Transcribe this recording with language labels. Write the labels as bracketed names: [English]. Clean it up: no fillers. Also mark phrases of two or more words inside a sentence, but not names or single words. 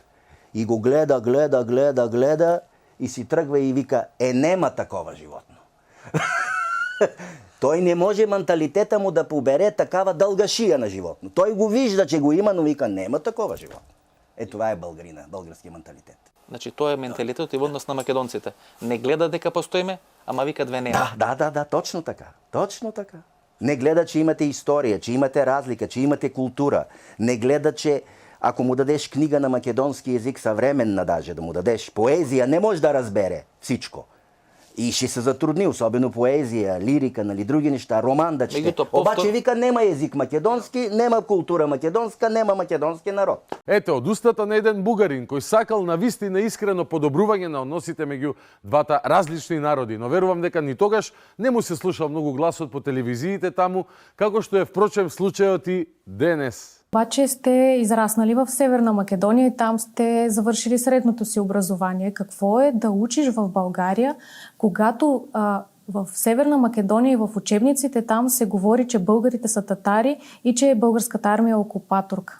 [Bulgarian] И го гледа и си тръгва и вика, [Macedonian] нема такова животно. [Bulgarian] Той не може менталитета му да побере такава дълга шия на животно. Той го вижда, че го има, но вика, [Macedonian] нема такова животно. [Bulgarian] Това е българина, български менталитет. [Macedonian] Значи, тоа е менталитет и однос на македонците. Не гледа дека постоиме, ама вика две не. [Bulgarian] Да, точно така. Точно така. Не гледа, че имате история, че имате разлика, че имате култура. Не гледа, че ако му дадеш книга на македонски език, съвременна даже да му дадеш поезия, не може да разбере всичко. И ще се затрудни, особено поезия, лирика, нали, други неща, роман да чете. Обаче вика, [Macedonian] нема език македонски, нема култура македонска, нема македонски народ. Ете, од устата на еден бугарин кој сакал на вистина искрено подобрување на односите меѓу двата различни народи, но верувам дека ни тогаш не му се слушал многу гласот по телевизиите таму, како што е впрочем случајот и денес. [Bulgarian] Обаче сте израснали в Северна Македония и там сте завършили средното си образование. Какво е да учиш в България, когато в Северна Македония и в учебниците там се говори, че българите са татари и че българската армия е окупаторка?